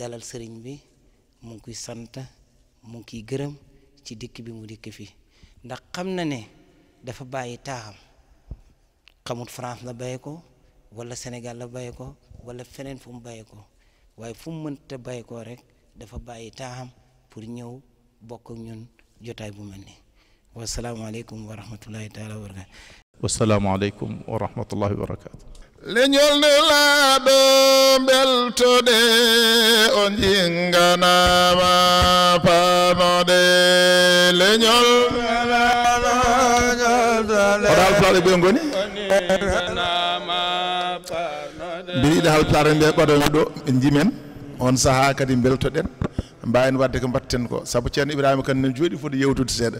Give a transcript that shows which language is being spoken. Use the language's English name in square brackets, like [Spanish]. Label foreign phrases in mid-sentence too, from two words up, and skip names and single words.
[Wolof] dalal sëriñ bi mu ngi koy sant mu ngi kiy gërëm ci dikk bi mu dikk fii ndax xam na ne dafa bàyyi taaxam xamut France la bàyyi ko wala Sénégal la bàyyi ko wala feneen fu mu bàyyi ko waaye fu mu mënta bàyyi ko rek dafa bàyyi taaxam pour ñëw bokk ak ñun jotaay bu mel nii [Arabic] والسلام عليكم ورحمة الله تعالى وبركاته. والسلام عليكم ورحمة الله وبركاته. [Fula] leñol ne laaɗo beltoɗe o jinganama panode leñol oɗo halpulaare ɓe ngoni mbiɗa yiɗi halpulaare nde ɓaɗomi ɗo ɓe jimen on saaha kadi beltoɗen mbawen wadde ko mbatten ko saabu ceerno Ibrahima kan nen jooɗi foti yewtude seeɗa